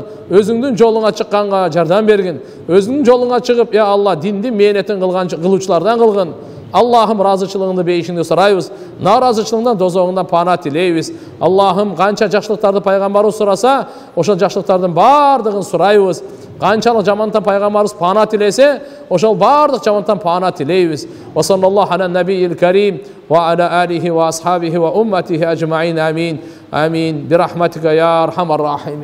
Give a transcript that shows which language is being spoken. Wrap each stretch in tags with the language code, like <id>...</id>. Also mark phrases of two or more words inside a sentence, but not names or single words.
<ky>Өзүңдүн жолуңа чыкканга жардам бергин. Өзүңдүн жолуңа чыгып</ky> <ar>يا الله</ar> <ky>диндин мээнетин кылуучулардан кылгын. Аллахым разычылыгыңды бейишиңди сурайбыз. Наразычылыгыңдан, дозогуңдан пана тилейбиз. Аллахым канча жакшылыктарды пайгамбарыбыз сураса, ошол жакшылыктардын бардыгын сурайбыз. Канчалык жамандыктан пайгамбарыбыз пана тилесе, ошол бардык жамандыктан пана тилейбиз.</ky> <ar>وصلى الله على النبي الكريم وعلى آله وأصحابه وأمته أجمعين. آمين. آمين. برحمتك يا أرحم الراحمين.</ar>